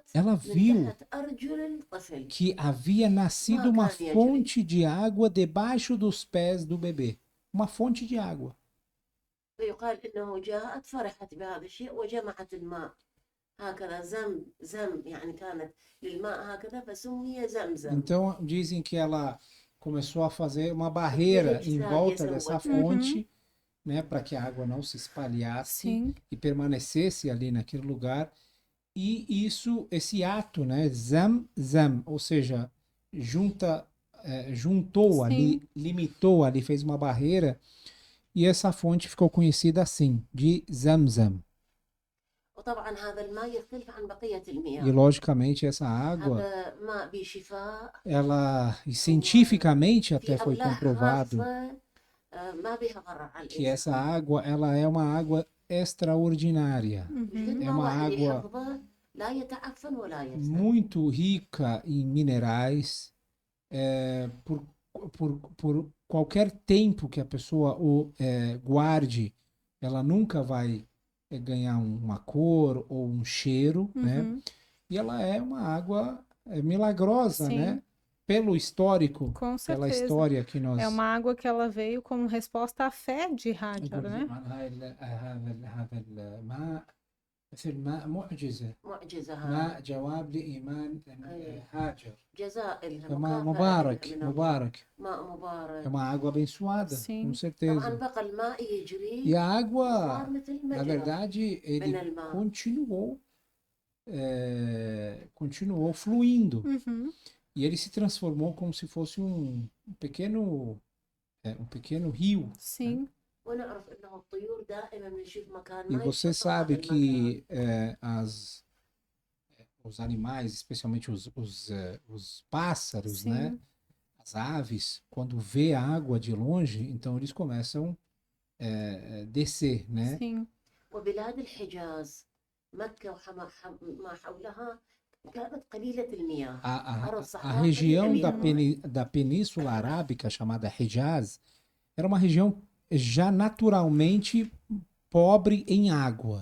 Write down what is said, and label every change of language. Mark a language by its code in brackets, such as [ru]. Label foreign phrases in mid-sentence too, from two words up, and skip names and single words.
[pt] Ela [ar] من [pt] viu [ar] تحت أرجل الطفل. [pt] que havia nascido uma fonte de água debaixo dos pés do bebê. Uma fonte de água. [ar] فيقال إنه جاءت فرحت بهذا الشيء وجمعت الماء هكذا زم يعني كانت للماء هكذا فسمي زمزم. [pt] Então dizem que ela começou a fazer uma barreira em volta dessa fonte, né, para que a água não se espalhasse Sim. e permanecesse ali naquele lugar. E esse ato, né, zam, ou seja, juntou Sim. ali, limitou ali, fez uma barreira, e essa fonte ficou conhecida assim, de Zamzam. [ar] وطبعا هذا الماء يختلف عن بقية [pt] E [ar] المياه. [pt] logicamente essa água, [ar] هذا ماء بشفاء [pt] e cientificamente até [ar] في [pt] foi [ar] أملاح [pt] comprovado [ar] خاصة ما بها ضرر على [pt] que essa [ar] الإنسان. [pt] água, ela é uma água extraordinária. Uhum. É uma [ar] الماء اللي [pt] água [ar] يحفظه لا يتعفن ولا يفسد. [pt] muito rica em minerais, por qualquer tempo que a pessoa guarde, ela nunca vai ganhar uma cor ou um cheiro, né? Uhum. E ela é uma água milagrosa, Sim. né? Pelo histórico, Com pela certeza. história que nós... É uma água que ela veio como resposta à fé de Hajar, né? [ar] هذا الماء مثل ماء معجزة معجزة هذا. ماء جواب لإيمان هاجر. جزاء لها [pt] É uma [ar] مكافأة [pt] mubarak, [ar] من الله. [pt] mubarak. [ar] ماء [pt] É [ar] مبارك. [pt] uma água abençoada, Sim. com [ar] طبعا [pt] certeza. [ar] بقى الماء [pt] E [ar] يجري [pt] a água, [ar] وصار مثل [pt] na [ar] مجرى [pt] verdade, ele [ar] من الماء. [pt] continuou fluindo. Uhum. E ele se transformou como se fosse um pequeno rio. Sim. [ar] ونعرف انه الطيور دائما بنشوف مكان [pt] E [ar] ما [pt] você [ar] يتحط [pt] sabe [ar] هذا [pt] que [ar] المكان. [pt] os animais, especialmente os pássaros, Sim. né? As aves, quando vê a água de longe, então eles começam a descer, né? Sim. [ar] وبلاد الحجاز مكة وما حولها كانت قليلة المياه. أرض [pt] A [ar] صحراء [pt] região [ar] قليلة [pt] da, [ar] من الماء. [pt] da Península Arábica, chamada Hijaz, era uma região já naturalmente pobre em água.